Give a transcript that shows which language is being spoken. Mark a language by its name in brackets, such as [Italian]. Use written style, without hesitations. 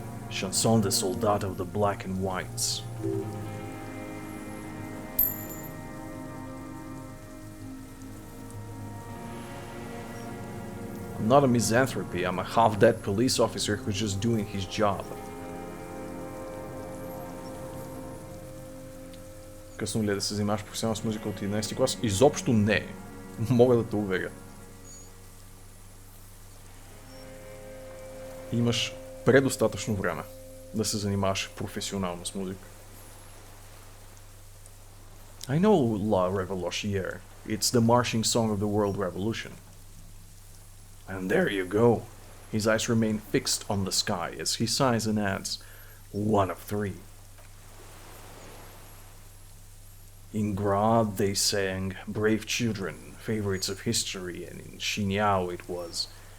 [French] Chanson des soldats [English] of the black and whites. I'm not a misanthropy, I'm a half-dead police officer who's just doing his job. [Bulgarian] Късно ли е да се занимаваш професионално с музика от 11 клас? Изобщо не. Мога да те уверя. Имаш предостатъчно време да се занимаваш професионално с музика. [English] I know La Revolutionnaire. It's the marching song of the World Revolution. And there you go. His eyes remain fixed on the sky as he sighs and adds, one of three. In Grande they sang Brave Children, favorites of history, and in Shinyao it was.